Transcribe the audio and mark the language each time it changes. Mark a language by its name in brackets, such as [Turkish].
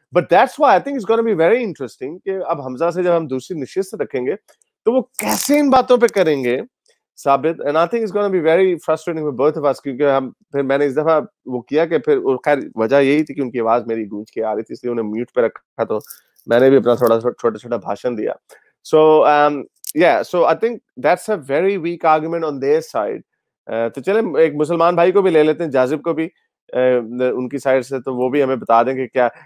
[English] but that's why I think it's gonna be very interesting [Hindi] कि अब हमजा से जब हम दूसरी नशिस्त रखेंगे तो वो कैसे इन बातों पे करेंगे साबित। [English] and I think it's gonna be very frustrating for both of us, [Hindi] क्योंकि हम फिर मैंने इस दफा वो किया कि फिर खैर वजह यही थी कि उनकी आवाज मेरी गूंज के आ रही थी, इसलिए उन्हें म्यूट पे रखा, तो मैंने भी अपना थोड़ा छोटा छोटा भाषण दिया। [English] So yeah, so I think that's a very weak argument on their side. [Hindi] तो चले एक मुसलमान भाई को भी ले लेते हैं, जाजिब को भी उनकी साइड से, तो वो भी हमें बता दें कि क्या।